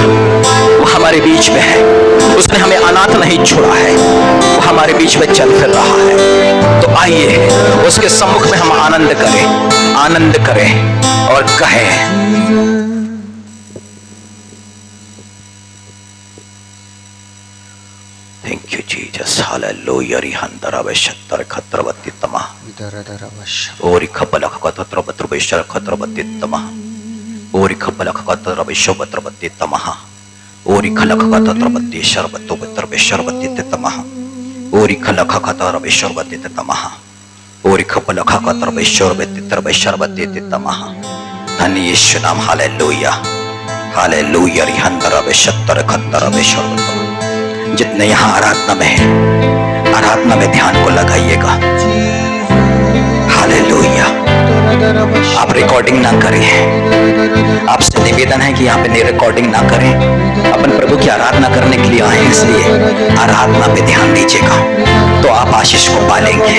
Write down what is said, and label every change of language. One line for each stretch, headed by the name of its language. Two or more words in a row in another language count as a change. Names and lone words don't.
Hindi: वो हमारे बीच में है, उसने हमें अनाथ नहीं छोड़ा है, वो हमारे बीच में चल फिर रहा है। तो आइए उसके सम्मुख में हम आनंद करें, आनंद करें और कहें
English: thank you Jesus,
Hindi: हालेलुया। रिहंदरा बेशतर खत्रवती तमा ओरी खबल खतर बत्रबेशर खत्रवती तमा ओरी खबल खतर बेशोबत्रवती तमा ओरी खलख खत्रवती शरबतो बत्रबेशरवती तमा ओरी खलख खतर बेशरवती तमा ओरी खबल खतर बेशरवती तरबेशरवती तमा। धन्य यीशु नाम, हालेलुया हालेलुया। रिहंदरा बेशतर खतर बेशरवती। जितने यहाँ आराधना में है, आराधना में ध्यान को लगाइएगा। हालेलुया। आप रिकॉर्डिंग ना करें, आपसे निवेदन है कि यहाँ पे रिकॉर्डिंग ना करें। अपन प्रभु की आराधना करने के लिए आए हैं, इसलिए आराधना पे ध्यान दीजिएगा तो आप आशीष को पालेंगे।